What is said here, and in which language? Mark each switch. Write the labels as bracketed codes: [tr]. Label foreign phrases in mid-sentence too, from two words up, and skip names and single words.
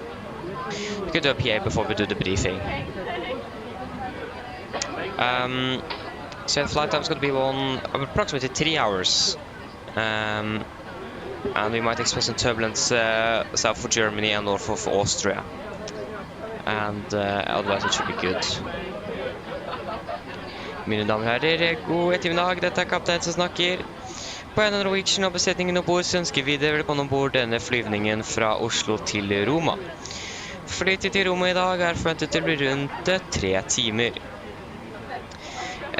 [en] We could do a PA before we do the briefing. So the flight time is going to be approximately 3 hours. And we might expect some turbulence south of Germany and north of Austria. And otherwise it should be good. [no] Mine damer og herrer, god ettermiddag, dette kaptein som snakker. På en av Norwegian og besetningen ombord så ønsker vi dere velkommen ombord denne flyvningen fra Oslo til Roma. Flytid til Roma i dag forventet til å bli rundt 3 timer.